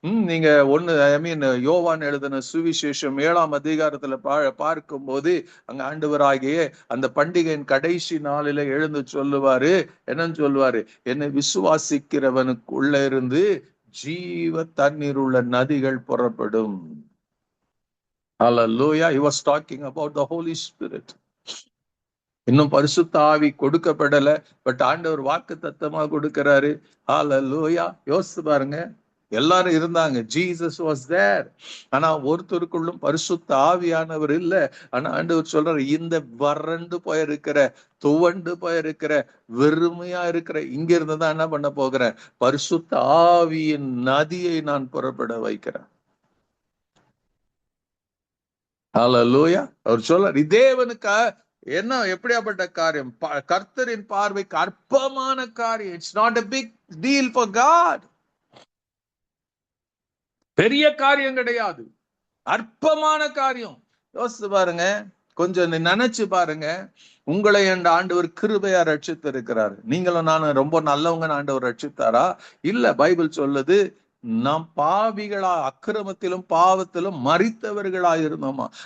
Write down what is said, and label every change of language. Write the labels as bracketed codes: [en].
[ta] நீங்க யோவான் எழுதின சுவிசேஷம் 7ஆம் அதிகாரத்துல பார்க்கும் போது அங்க ஆண்டவராகிய அந்த பண்டிகையின் கடைசி நாளில எழுந்து சொல்லுவாரு, என்னன்னு சொல்லுவாரு, என்னை விசுவாசிக்கிறவனுக்குள்ள இருந்து ஜீவ தண்ணீர் உள்ள நதிகள் புறப்படும். [en] Hallelujah. He was talking about the Holy Spirit. [ta] இன்னும் பரிசுத்த ஆவி கொடுக்கப்படல, பட் ஆண்டவர் வாக்கு தத்தமா கொடுக்கிறாரு. ஹalleluya. யோசிச்சு பாருங்க, எல்லாரும் இருந்தாங்க, [en] Jesus was there. [ta] ஆனா ஒருத்தருக்குள்ளும் பரிசுத்த ஆவியானவர் இல்ல. ஆனா ஆண்டவர் சொல்றாரு, இந்த வறண்டு போயிருக்கிற, துவண்டு போயிருக்கிற, வெறுமையா இருக்கிற இங்க இருந்துதான் என்ன பண்ண போகிறேன், பரிசுத்த ஆவியின் நதியை நான் புறப்பட வைக்கிறேன். ஹalleluya. அவர் சொல்றாரு, தேவனுக்கு என்ன எப்படியாப்பட்ட காரியம், கர்த்தரின் பார்வைக்கு அற்பமான காரியம். [en] It's not a big deal for God. [ta] பெரிய காரியம் கிடையாது, அற்பமான காரியம். யோசிச்சு பாருங்க, கொஞ்சம் நினைச்சு பாருங்க. உங்களை என்ற ஆண்டவர் கிருபையா ரட்சித்து இருக்கிறார். நீங்களும் நானும் ரொம்ப நல்லவங்க ஆண்டவர் ரட்சித்தாரா? இல்ல. பைபிள் சொல்லுது, நாம் பாவிகளா, அக்கிரமத்திலும் பாவத்திலும் மரித்தவர்களா இருந்தோமா.